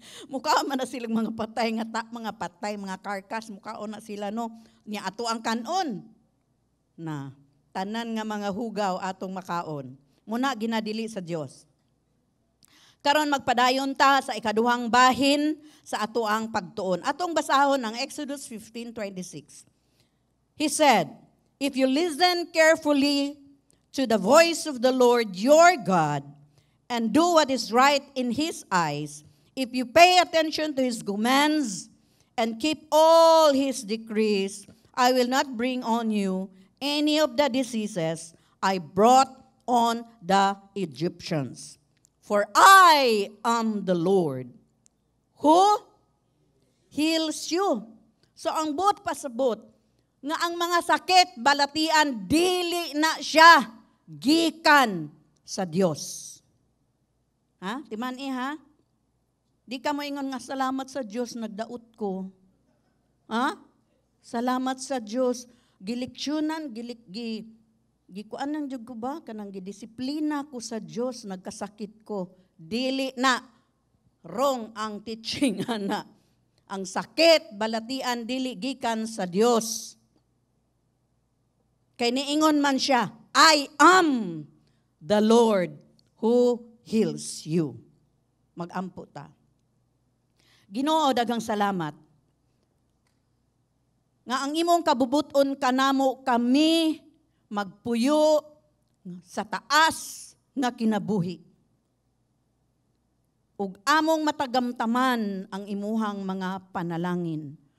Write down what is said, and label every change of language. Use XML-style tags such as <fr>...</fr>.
<ceb>Mukaon man na silang mga patay, mga karkas, mukaon na sila, no? Nya ato ang kanon. Na, tanan nga mga hugaw atong makaon. Muna ginadili sa Dios. Karon magpadayon ta sa ikaduhang bahin sa ato ang pagtuon. Atong basahon ang Exodus 15:26.</ceb> <en>He said, "If you listen carefully to the voice of the Lord your God, and do what is right in His eyes, if you pay attention to His commands and keep all His decrees, I will not bring on you any of the diseases I brought on the Egyptians. For I am the Lord who heals you."</en> <ceb>So ang buot pasabot, nga ang mga sakit, balatian, dili na siya gikan sa Dios. Ha? Timani ha? Di ka moingon nga salamat sa Dios nagdaot ko. Ha? Salamat sa Dios Gileksyonan, gikuanan jud ko ba kanang gidisiplina ko sa Dios nagkasakit ko. Dili na wrong ang teaching ana. Ang sakit balatian dili gikan sa Dios. Kay niingon man siya,</ceb> <en>I am the Lord who heals you.</en> <ceb>Mag-ampo ta. Ginoo, daghang salamat nga ang imong kabubuton kanamo kami magpuyo sa taas nga kinabuhi. Ug among matagamtaman ang imuhang mga panalangin.</ceb>